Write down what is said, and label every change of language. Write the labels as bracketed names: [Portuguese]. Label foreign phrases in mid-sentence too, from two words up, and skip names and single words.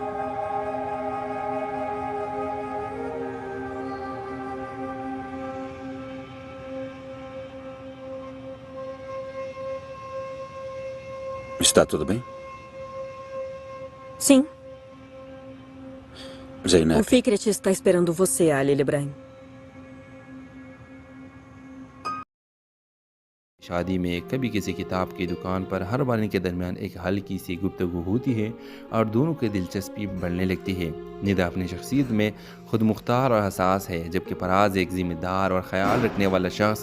[Portuguese] Está tudo bem? Sim. O Zeynep, Fikret está esperando você, Ali Ibrahim. [Urdu] شادی میں کبھی کسی کتاب کی دکان پر ہر بار ان کے درمیان ایک ہلکی سی گفتگو ہوتی ہے اور دونوں کی دلچسپی بڑھنے لگتی ہے. ندا اپنی شخصیت میں خود مختار اور حساس ہے، جبکہ فراز ایک ذمہ دار اور خیال رکھنے والا شخص.